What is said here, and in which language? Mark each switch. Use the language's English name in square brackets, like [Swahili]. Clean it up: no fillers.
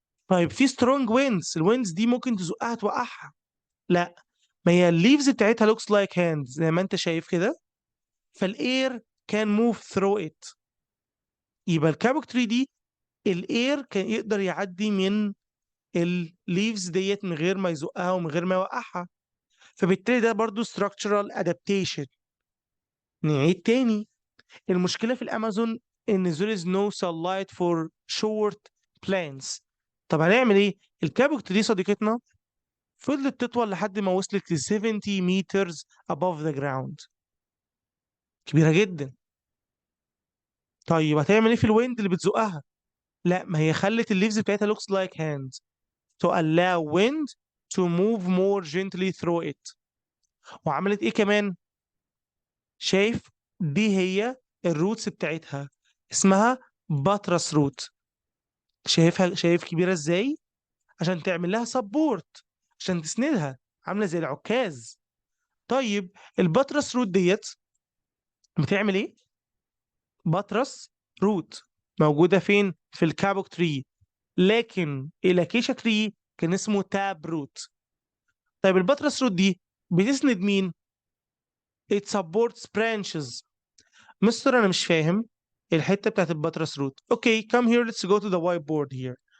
[Arabic] طيب في سترونج ويندز، الويندز دي ممكن تزقها توقعها؟ لا، ما هي الليفز بتاعتها [English] looks like hands [Arabic] زي ما انت شايف كده، فالاير كان [English] Move through it. [Arabic] يبقى الكابوك تري دي الاير كان يقدر يعدي من الليفز ديت من غير ما يزقها ومن غير ما يوقعها، فبالتالي ده برضو [English] structural adaptation. [Arabic] نعيد تاني، المشكلة في الأمازون إن [English] there is no sunlight for short plants. [Arabic] طب هنعمل إيه؟ الكابوت دي صديقتنا فضلت تطول لحد ما وصلت ل [English] 70 meters above the ground، [Arabic] كبيرة جدا. طيب هتعمل إيه في الويند اللي بتزقها؟ لا، ما هي خلت الليفز بتاعتها [English] looks like hands to allow wind to move more gently through it. [Arabic] وعملت إيه كمان؟ شايف؟ دي هي الروتس بتاعتها، اسمها باتراس روت. شايفها؟ شايف كبيرة ازاي؟ عشان تعمل لها سبورت، عشان تسندها، عاملة زي العكاز. طيب الباتراس روت ديت بتعمل ايه؟ باتراس روت موجودة فين؟ في الكابوك تري، لكن الاكيشا تري كان اسمه تاب روت. طيب الباتراس روت دي بتسند مين؟ [English] it supports branches. [Arabic] مستر انا مش فاهم الحته بتاعت الباتراس روت. [English] Okay come here let's go to the whiteboard here.